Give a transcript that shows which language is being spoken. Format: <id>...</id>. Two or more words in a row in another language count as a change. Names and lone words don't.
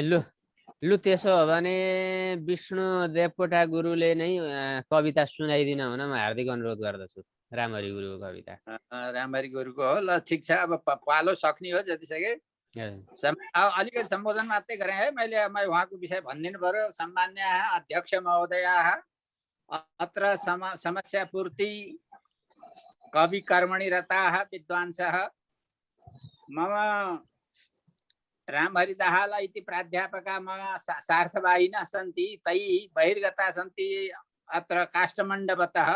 <ne>लु त्यसो हो भने विष्णु देवकोटा गुरुले नै कविता सुनाइदिन हुन म हार्दिक अनुरोध गर्दछु। रामहरि गुरुको कविता। रामहरि गुरुको हो। ल ठिक छ, अब पालो सक्ने हो जतिसके। अलिकति सम्बोधन मात्रै गरेँ है मैले उहाँको विषय भनिदिनु पर्यो।</ne> <sa>सम्मान्य अध्यक्ष महोदयाः, अत्र समस्या पूर्ति कवि कर्मणि रताः विद्वांसः मम रामहरिदाहाल इति प्राध्यापका मम सार्थवाहिनः सन्ति, तैः बहिर्गताः सन्ति अत्र काष्ठमण्डपतः।</sa>